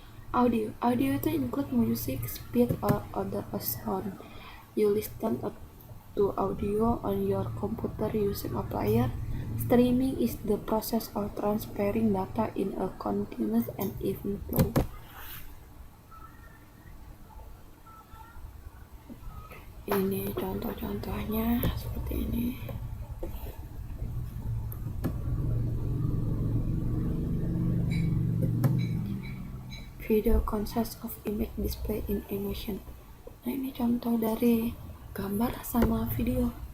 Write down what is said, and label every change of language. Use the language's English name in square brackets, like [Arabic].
[English] Audio itu include music, speed, or other sound. You listen to audio on your computer using a player. Streaming is the process of transferring data in a continuous and even flow. [Indonesian] Ini contoh-contohnya seperti ini. [English] Video consists of image display in animation. [Indonesian] Nah, ini contoh dari gambar sama video.